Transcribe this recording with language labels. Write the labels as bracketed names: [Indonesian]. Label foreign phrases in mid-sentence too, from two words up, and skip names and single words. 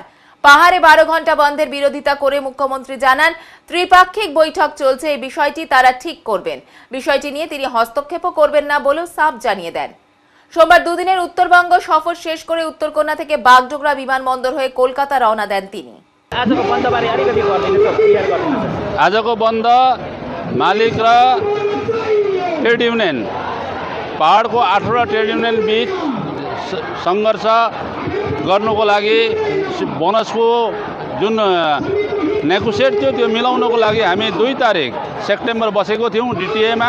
[Bangla] পাহাড়ে 12 ঘন্টা বন্ধের বিরোধিতা করে মুখ্যমন্ত্রী জানান, ত্রিপাক্ষিক বৈঠক চলছে, এই বিষয়টি তারা ঠিক করবেন। বিষয়টি নিয়ে তিনি হস্তক্ষেপও করবেন না বলেও সাফ জানিয়ে দেন। সোমবার দুদিনের উত্তরবঙ্গ সফর শেষ করে উত্তরকন্যা থেকে বাগডোগরা বিমানবন্দর হয়ে কলকাতা রওনা দেন তিনি। [Nepali] आजको बन्द मालिक र [English] trade union, [Nepali] पहाडको 8वटा [English] trade union [Nepali] बीच सङ्घर्ष गर्नुको लागि बोनसको जुन नेगोसिएट थियो त्यो मिलाउनको लागि हामी 2 तारिक सेप्टेम्बर बसेको थियौँ डिटिएमा।